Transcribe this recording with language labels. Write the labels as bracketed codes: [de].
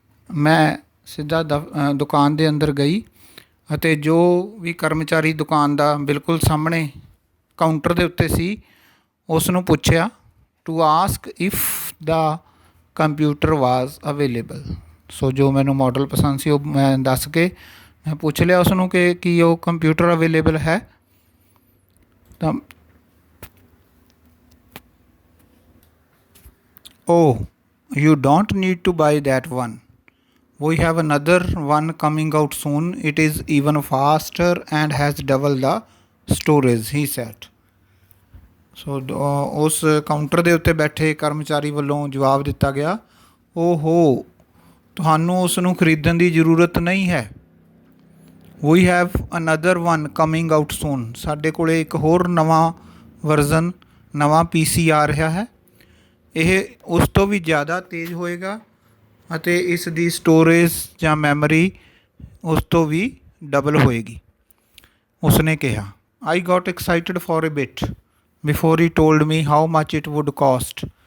[pa] ਮੈਂ ਸਿੱਧਾ ਦੁਕਾਨ ਦੇ ਅੰਦਰ ਗਈ ਅਤੇ ਜੋ ਵੀ ਕਰਮਚਾਰੀ ਦੁਕਾਨ ਦਾ ਬਿਲਕੁਲ ਸਾਹਮਣੇ ਕਾਊਂਟਰ ਦੇ ਉੱਤੇ ਸੀ ਉਸ ਨੂੰ ਪੁੱਛਿਆ [en] To ask if the computer was available. [pa] ਸੋ ਜੋ ਮੈਨੂੰ ਮਾਡਲ ਪਸੰਦ ਸੀ ਉਹ ਮੈਂ ਦੱਸ ਕੇ ਮੈਂ ਪੁੱਛ ਲਿਆ ਉਸ ਨੂੰ ਕਿ ਕੀ ਉਹ ਕੰਪਿਊਟਰ ਅਵੇਲੇਬਲ ਹੈ। [en] ਤਾਂ Oh, you don't need to buy that one. We have another one coming out soon. It is even faster and has double the storage, he said. [pa] ਸੋ ਉਸ ਕਾਊਂਟਰ ਦੇ ਉੱਤੇ ਬੈਠੇ ਕਰਮਚਾਰੀ ਵੱਲੋਂ ਜਵਾਬ ਦਿੱਤਾ ਗਿਆ, ਓਹੋ ਤੁਹਾਨੂੰ ਉਸ ਨੂੰ ਖਰੀਦਣ ਦੀ ਜ਼ਰੂਰਤ ਨਹੀਂ ਹੈ। [en] We have another one coming out soon. [pa] ਸਾਡੇ ਕੋਲ ਇੱਕ ਹੋਰ ਨਵਾਂ ਵਰਜ਼ਨ, ਨਵਾਂ PC ਆ ਰਿਹਾ ਹੈ। ਇਹ ਉਸ ਤੋਂ ਵੀ ਜ਼ਿਆਦਾ ਤੇਜ਼ ਹੋਏਗਾ ਅਤੇ ਇਸ ਦੀ ਸਟੋਰੇਜ ਜਾਂ ਮੈਮਰੀ ਉਸ ਤੋਂ ਵੀ ਡਬਲ ਹੋਏਗੀ, ਉਸਨੇ ਕਿਹਾ। [en] I got excited for a bit before he told me how much it would cost.